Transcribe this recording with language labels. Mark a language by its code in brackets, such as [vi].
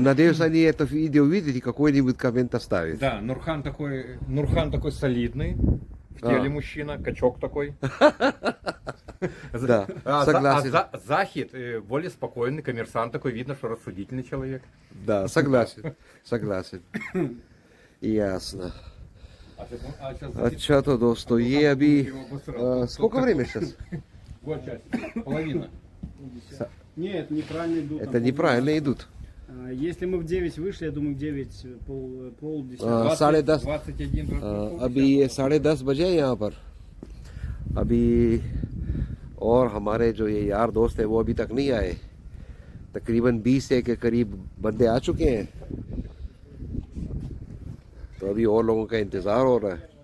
[ru] Надеюсь, они это видео видят и какой-нибудь коммент оставят. Да, Нурхан такой солидный, в теле мужчина, качок такой. Да, согласен. Захид более спокойный, коммерсант такой, видно, что рассудительный человек. Да, согласен. Ясно. [hi] अच्छा तो दोस्तों ये अभी [ru] сколько время сейчас? Вот часть, половина. Нет, неправильно идут. Это неправильно идут. Если мы в 9 вышли, я думаю, в 9 полдесятого. 10:30 21. [hi] अभी ये 10:30 बजे हैं यहाँ पर अभी, और हमारे जो ये यार दोस्त है वो अभी तक नहीं आए। तकरीबन 20 के करीब बंदे आ चुके हैं, तो अभी और लोगों का इंतज़ार हो रहा है।